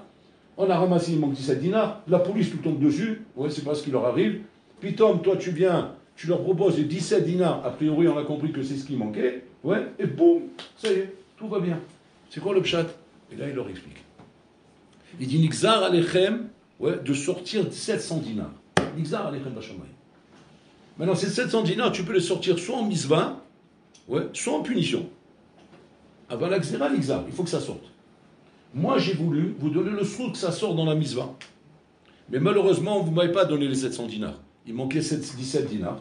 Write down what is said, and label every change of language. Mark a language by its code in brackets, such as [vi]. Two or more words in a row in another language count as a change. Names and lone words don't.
[fr] On a ramassé, il manque 17 dinars. La police nous tombe dessus, ouais, c'est pas ce qui leur arrive. Puis Tom, toi, tu viens. Tu leur proposes 17 dinars, a priori on a compris que c'est ce qui manquait, ouais, et boum, ça y est, tout va bien. C'est quoi le pshat? Et là il leur explique. Il dit [he] נגזר עליכם, [fr] ouais, de sortir 700 dinars. [he] נגזר עליכם בשמים. [fr] Maintenant ces 700 dinars, tu peux les sortir soit en misva, ouais, soit en punition. Avant la xéra, Nixar, il faut que ça sorte. Moi j'ai voulu vous donner le sou que ça sort dans la misva. Mais malheureusement, vous ne m'avez pas donné les 700 dinars. Il manquait 17 dinars.